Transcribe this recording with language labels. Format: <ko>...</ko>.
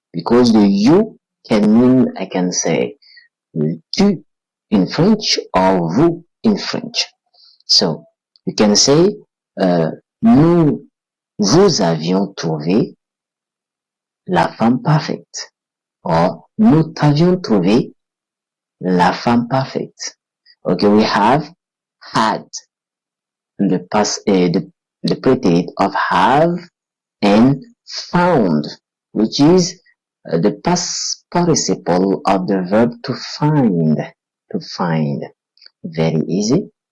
<en>Because the you can mean, I can say, tu in French or vous in French. So, you can say,</en> <fr>nous vous avions trouvé la femme parfaite.</fr> <en>Or,</en> <fr>nous t'avions trouvé la femme parfaite.</fr> <en>Okay, we have had, the past, the predicate of have, and found, which is the past participle of the verb to find. To find. Very easy.</en>